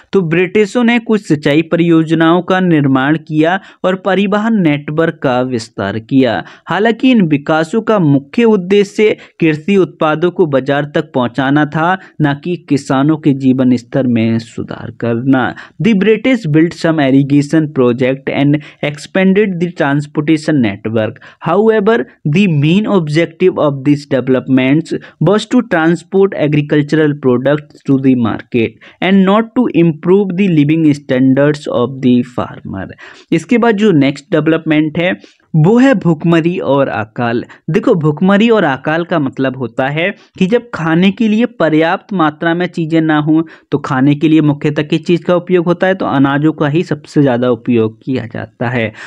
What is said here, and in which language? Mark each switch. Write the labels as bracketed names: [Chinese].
[Hindi] तो ब्रिटिशों ने कुछ सिंचाई परियोजनाओं का निर्माण किया और परिवहन नेटवर्क का विस्तार किया। हालांकि इन विकासों का मुख्य उद्देश्य कृषि उत्पादों को बाजार तक पहुंचाना था, न कि किसानों के जीवन स्तर में सुधार करना। [English] The British built some irrigation project and expanded the transportation network. However, the main objective of this developments was to transport agricultural products to the market and not to improve the living standards of the farmer। [Hindi] इसके बाद जो next development है वो है भुखमरी और अकाल। देखो, भुखमरी और अकाल का मतलब होता है कि जब खाने के लिए पर्याप्त मात्रा में चीज़ें ना हों, तो खाने के लिए मुख्यतः किस चीज़ का उपयोग होता है, तो अनाजों का ही सबसे ज़्यादा उपयोग किया जाता है।